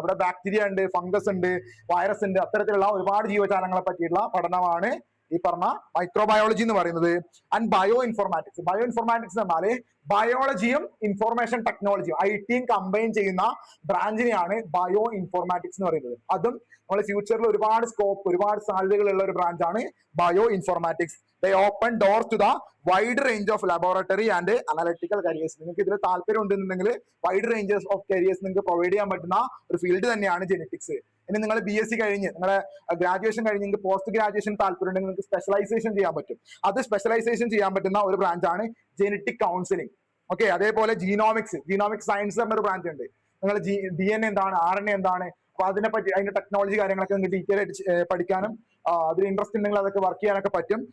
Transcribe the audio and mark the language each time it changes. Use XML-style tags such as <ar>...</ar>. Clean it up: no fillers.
<ml>അവിടെ ബാക്ടീരിയ ഉണ്ട്, ഫംഗസ് ഉണ്ട്, വൈറസ് ഉണ്ട്, അത്തരത്തിലുള്ള ഒരുപാട് ജീവജാലങ്ങളെ പറ്റിയിട്ടുള്ള പഠനമാണ് ഈ പറഞ്ഞ മൈക്രോബയോളജി എന്ന് പറയുന്നത്. And bio informatics. Bio informatics എന്നാൽ ബയോളജിയും ഇൻഫോർമേഷൻ ടെക്നോളജിയും ഐടിയും കമ്പൈൻ ചെയ്യുന്ന ബ്രാഞ്ചിനെയാണ് ബയോ ഇൻഫോർമാറ്റിക്സ് എന്ന് പറയുന്നത്. അതും നമ്മൾ ഫ്യൂച്ചറിൽ ഒരുപാട് സ്കോപ്പ്, ഒരുപാട് സാധ്യതകളുള്ള ഒരു ബ്രാഞ്ചാണ് bio informatics.</ml> <en>They open doors to the wide range of laboratory and analytical careers.</en> <ml>നിങ്ങൾക്ക് ഇതിൽ താല്പര്യം ഉണ്ടെന്നുണ്ടെങ്കിൽ</ml> <en>wide ranges of careers</en> <ml>നിങ്ങൾക്ക് പ്രൊവൈഡ് ചെയ്യാൻ പറ്റുന്ന ഒരു ഫീൽഡ് തന്നെയാണ് ജെനറ്റിക്സ്. ഇനി നിങ്ങൾ BSc കഴിഞ്ഞ് നിങ്ങളെ ഗ്രാജുവേഷൻ കഴിഞ്ഞ് നിങ്ങൾക്ക് പോസ്റ്റ് ഗ്രാജുവേഷൻ താല്പര്യം ഉണ്ടെങ്കിൽ നിങ്ങൾക്ക് സ്പെഷ്യലൈസേഷൻ ചെയ്യാൻ പറ്റും. അത് സ്പെഷ്യലൈസേഷൻ ചെയ്യാൻ പറ്റുന്ന ഒരു ബ്രാഞ്ചാണ് ജെനറ്റിക് കൗൺസിലിംഗ്. ഓക്കെ, അതേപോലെ ജീനോമിക്സ് സയൻസ് എന്നൊരു ബ്രാഞ്ച് ഉണ്ട്. നിങ്ങൾ DNA എന്താണ്, RNA എന്താണ്, അപ്പൊ അതിനെപ്പറ്റി അതിന്റെ ടെക്നോളജി കാര്യങ്ങളൊക്കെ നിങ്ങൾക്ക് ഡീറ്റെയിൽ ആയിട്ട് പഠിക്കാനും അതിൽ ഇൻട്രസ്റ്റ് ഉണ്ടെങ്കിൽ അതൊക്കെ വർക്ക് ചെയ്യാനൊക്കെ പറ്റും.</ml>